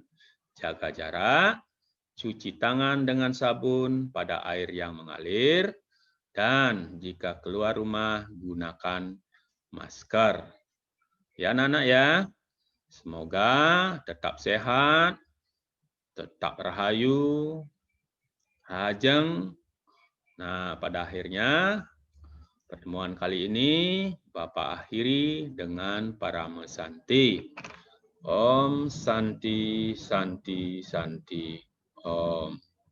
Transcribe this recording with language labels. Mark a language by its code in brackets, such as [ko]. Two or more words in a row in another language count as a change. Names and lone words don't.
[id] Jaga jarak, cuci tangan dengan sabun pada air yang mengalir, dan jika keluar rumah, gunakan masker. Ya anak-anak ya, semoga tetap sehat, tetap rahayu, rajeng. Nah, pada akhirnya pertemuan kali ini Bapak akhiri dengan Parama Santi. [sa] Om Santi, Santi, Santi. [id] Om.